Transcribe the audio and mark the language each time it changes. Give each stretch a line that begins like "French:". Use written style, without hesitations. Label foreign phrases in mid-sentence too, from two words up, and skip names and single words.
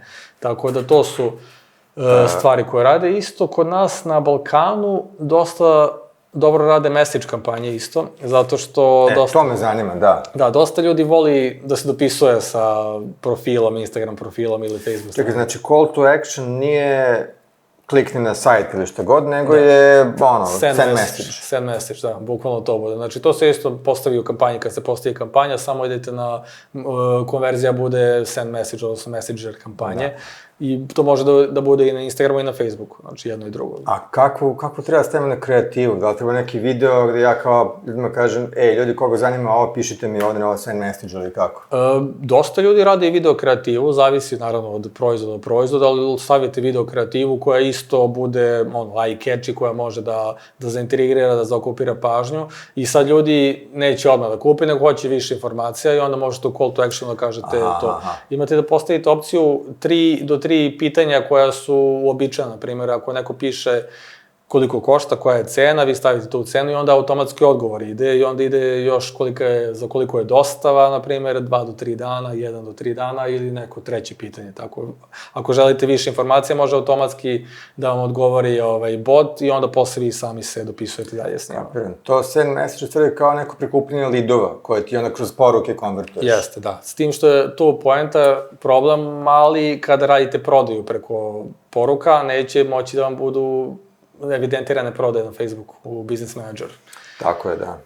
Serbian: Tako da to su stvari koje rade. Isto kod nas na Balkanu dosta dobro rade message kampanje isto, zato što to me zanima, da. Da, dosta ljudi voli da se dopisuje sa profilom, Instagram profilom ili Facebook. Čekaj, znači
English: call to action
Serbian: nije klikni na sajt ili šta god, nego je,
English: send message. Send message,
Serbian: da, bukvalno to bude. Znači, to se isto postavi u kampanji, kad se postavi kampanja, samo idete na, konverzija bude
English: send message,
Serbian: odnosno messenger kampanje. I to može da bude i na Instagramu i na Facebooku, znači jedno i drugo. A kako treba staviti na kreativu? Da li treba neki video gde ja kao ljudima kažem, ljudi, koga zanima ovo, pišite mi ovde na ovo
English: send message
Serbian: ili kako? Dosta ljudi rade i video kreativu, zavisi naravno od proizvoda do proizvoda, ali stavite video kreativu koja isto bude eye-catchy, koja može da zaintrigira, da zaokupira pažnju i sad ljudi neće odmah da kupi, nego hoće više informacija i onda možete u
English: call to action
Serbian: da kažete to. Imate da postavite opciju 3 do 3 pitanja koja su uobičajena, na primjer, ako neko piše koliko košta, koja je cena, vi stavite tu cenu i onda automatski odgovor ide i onda ide još za koliko je dostava, na primjer, 2 do 3 dana, 1 do 3 dana ili neko treće pitanje. Tako, ako želite više informacija, može automatski da vam odgovori bot i onda posle vi sami se dopisujete dalje s njima. To
English: send message
Serbian: stvari kao neko prikupljanje lidova koje ti onda kroz poruke konvertuješ. Jeste, da. S tim što je tu poenta, problem mali kada radite prodaju preko poruka, neće moći da vam budu evidentirane prodaje na Facebooku u Business Manager. Tako je, da.